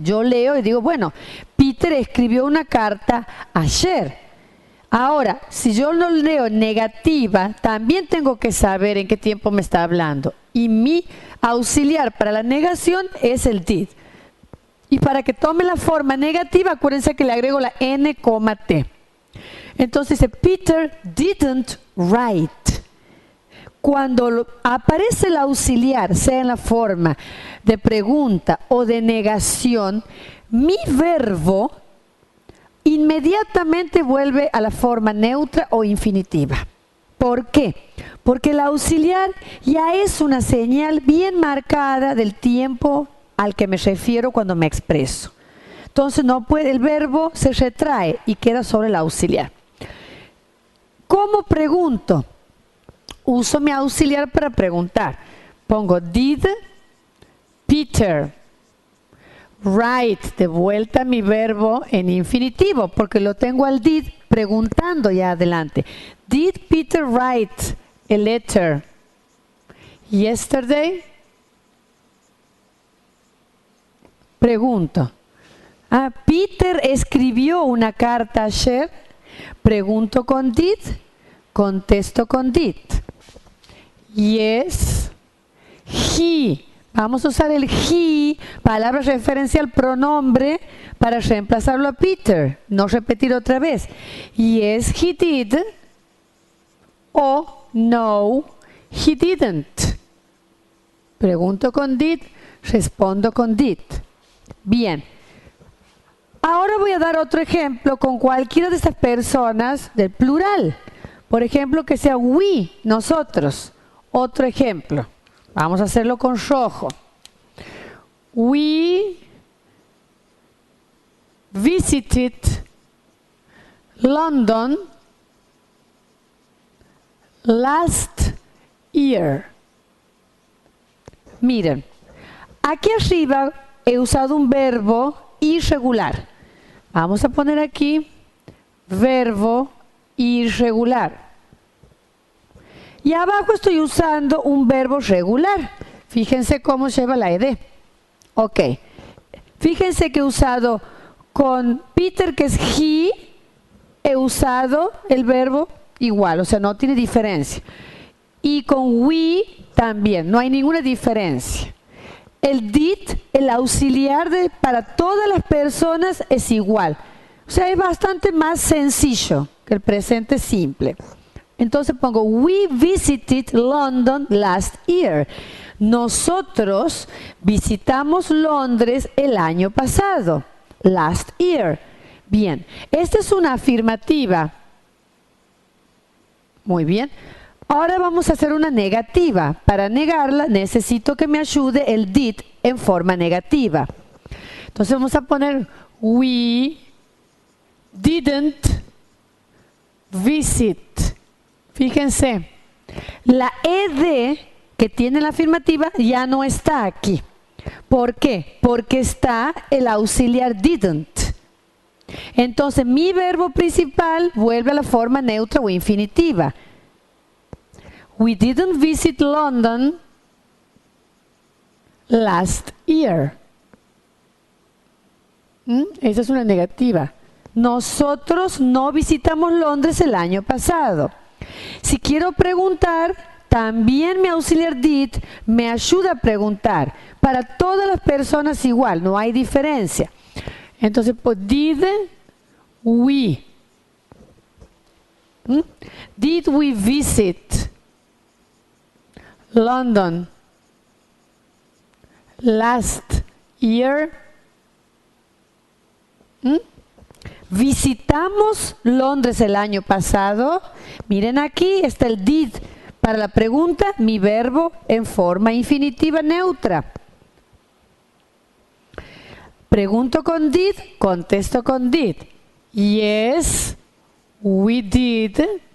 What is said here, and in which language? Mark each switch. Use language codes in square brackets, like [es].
[es] Yo leo y digo, bueno, Peter escribió una carta ayer. Ahora, si yo lo leo negativa, también tengo que saber en qué tiempo me está hablando. Y mi auxiliar para la negación es el did. Y para que tome la forma negativa, acuérdense que le agrego la n, t. Entonces dice, [en] Peter didn't write. [es] Cuando aparece el auxiliar, sea en la forma de pregunta o de negación, mi verbo inmediatamente vuelve a la forma neutra o infinitiva. ¿Por qué? Porque el auxiliar ya es una señal bien marcada del tiempo al que me refiero cuando me expreso. Entonces no puede, el verbo se retrae y queda sobre el auxiliar. ¿Cómo pregunto? Uso mi auxiliar para preguntar. Pongo [en] did Peter write, [es] de vuelta mi verbo en infinitivo, porque lo tengo al did preguntando ya adelante. [en] Did Peter write a letter yesterday? [es] Pregunto. Peter escribió una carta ayer. Pregunto con did, contesto con did. [en] Yes, he. [es] Vamos a usar el he, palabra referencial pronombre, para reemplazarlo a Peter. No repetir otra vez. [en] Yes, he did. [es] O no, [en] he didn't. [es] Pregunto con did, respondo con did. Bien. Ahora voy a dar otro ejemplo con cualquiera de estas personas del plural. Por ejemplo, que sea we, nosotros. Otro ejemplo. Vamos a hacerlo con rojo. [en] We visited London last year. [es] Miren, aquí arriba he usado un verbo irregular. Vamos a poner aquí verbo irregular. Y abajo estoy usando un verbo regular. Fíjense cómo lleva la ed. Ok. Fíjense que he usado con Peter, que es he, he usado el verbo igual, o sea, no tiene diferencia. Y con we también, no hay ninguna diferencia. El did, el auxiliar para todas las personas es igual. O sea, es bastante más sencillo que el presente simple. Entonces pongo, [en] we visited London last year. [es] Nosotros visitamos Londres el año pasado. [en] Last year. [es] Bien, esta es una afirmativa. Muy bien. Ahora vamos a hacer una negativa. Para negarla necesito que me ayude el did en forma negativa. Entonces vamos a poner, [en] we didn't visit. [es] Fíjense, la ed que tiene la afirmativa ya no está aquí. ¿Por qué? Porque está el auxiliar didn't. Entonces mi verbo principal vuelve a la forma neutra o infinitiva. [en] We didn't visit London last year. [es] Esa es una negativa. Nosotros no visitamos Londres el año pasado. Si quiero preguntar, también mi auxiliar did me ayuda a preguntar. Para todas las personas igual, no hay diferencia. Entonces, pues, [en] did we? Did we visit London last year? [es] ¿Visitamos Londres el año pasado? Miren, aquí está el did para la pregunta, mi verbo en forma infinitiva neutra. Pregunto con did, contesto con did. [en] Yes, we did.